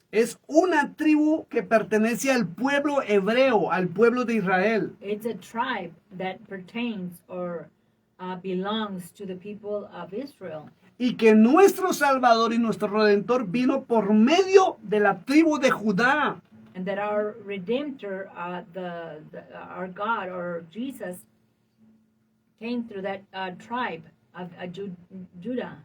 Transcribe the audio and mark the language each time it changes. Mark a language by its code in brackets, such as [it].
[es] es una tribu que pertenece al pueblo hebreo, al pueblo de Israel. [en] it's a tribe that pertains or belongs to the people of Israel, [es] Y que nuestro Salvador y nuestro Redentor vino por medio de la tribu de Judá. [en] and that our Redemptor, our God or Jesus, came through that tribe of Judah.